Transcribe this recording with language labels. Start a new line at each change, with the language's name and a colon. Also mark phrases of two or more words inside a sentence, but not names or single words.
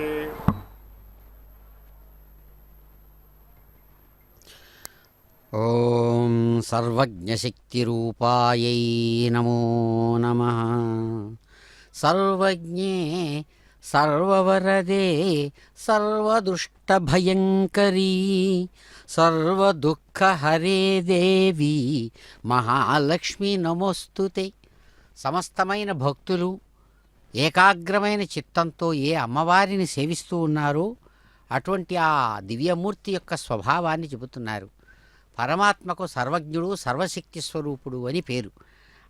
Sanskrit: ओम सर्वज्ञशक्तिरूपायै नमो नमः। सर्वज्ञे सर्ववरदे सर्वदुष्टभयङ्करी सर्वदुःखहरे देवी మహాలక్ష్మి నమోస్తుతే.
Telugu: సమస్తమైన భక్తులు ఏకాగ్రమైన చిత్తంతో ఏ అమ్మవారిని సేవిస్తూ ఉన్నారో అటువంటి ఆ దివ్యమూర్తి యొక్క స్వభావాన్ని చెబుతున్నారు. పరమాత్మకు సర్వజ్ఞుడు సర్వశక్తి స్వరూపుడు అని పేరు.